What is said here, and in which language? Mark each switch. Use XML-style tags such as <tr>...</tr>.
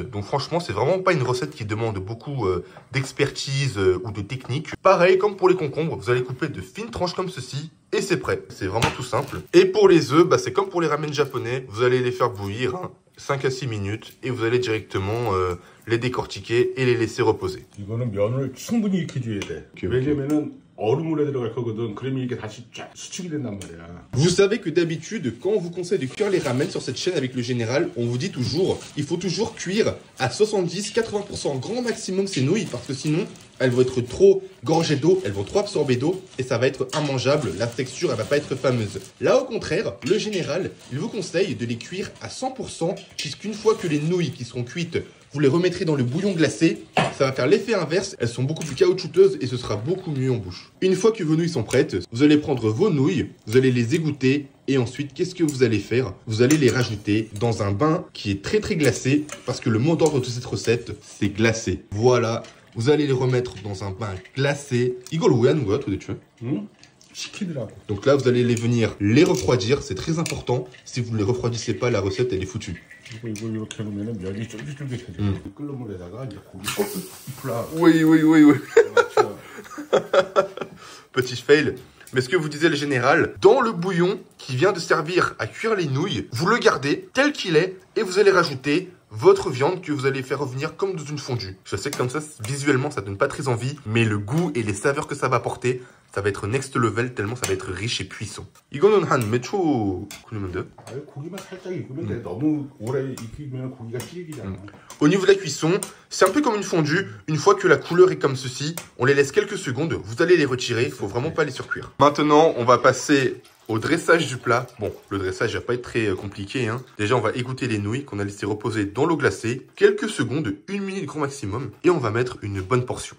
<fr>Donc franchement, c'est vraiment pas une recette qui demande beaucoup d'expertise ou de technique. Pareil, comme pour les concombres, vous allez couper de fines tranches comme ceci. Et c'est prêt. C'est vraiment tout simple. Et pour les œufs, bah, c'est comme pour les ramen japonais. Vous allez les faire bouillir 5 à 6 minutes. Et vous allez directement les décortiquer et les laisser reposer.</fr> <ko>이거는 면을 충분히 익혀줘야 돼. 왜냐면은 얼음물에 들어갈 거거든. 그러면 이게 다시 쫙 수축이 된단 말이야.</ko> <fr>Vous savez que d'habitude, quand on vous conseille de cuire les ramen sur cette chaîne avec le général, on vous dit toujours, il faut toujours cuire à 70-80% grand maximum ces nouilles, parce que sinon, elles vont être trop gorgées d'eau, elles vont trop absorber d'eau, et ça va être immangeable, la texture, elle va pas être fameuse. Là, au contraire, le général, il vous conseille de les cuire à 100%, puisqu'une fois que les nouilles qui seront cuites, vous les remettrez dans le bouillon glacé, ça va faire l'effet inverse, elles sont beaucoup plus caoutchouteuses et ce sera beaucoup mieux en bouche. Une fois que vos nouilles sont prêtes, vous allez prendre vos nouilles, vous allez les égoutter et ensuite, qu'est-ce que vous allez faire? Vous allez les rajouter dans un bain qui est très glacé parce que le mot d'ordre de cette recette, c'est glacé. Voilà, vous allez les remettre dans un bain glacé.</fr> <ko>이걸 왜 하는 거야 도대체? 식히더라고.</ko> <fr>Donc là, vous allez venir les refroidir, c'est très important. Si vous ne les refroidissez pas, la recette, elle est foutue.</fr> <ko>이거 이렇게 해놓으면 면이 쫄깃쫄깃해져. 끓는 물에다가 이제 고기 풀라.</ko> <fr>Oui. Petit fail. Mais ce que vous disait le général, dans le bouillon qui vient de servir à cuire les nouilles, vous le gardez tel qu'il est et vous allez rajouter votre viande que vous allez faire revenir comme dans une fondue. Je sais que comme ça, visuellement, ça donne pas très envie, mais le goût et les saveurs que ça va apporter, ça va être next level tellement ça va être riche et puissant.</fr> <ko>이거는 한 몇 초 끓이면 돼요? 고기만 살짝 익으면 돼. 너무 오래 익히면 고기가 질기잖아.</ko> <fr>Au niveau de la cuisson, c'est un peu comme une fondue. Une fois que la couleur est comme ceci, on les laisse quelques secondes. Vous allez les retirer, il faut vraiment pas les surcuire. Maintenant, on va passer au dressage du plat. Bon, le dressage va pas être très compliqué, hein. Déjà, on va égoutter les nouilles qu'on a laissé reposer dans l'eau glacée. Quelques secondes, 1 minute grand maximum. Et on va mettre une bonne portion.</fr>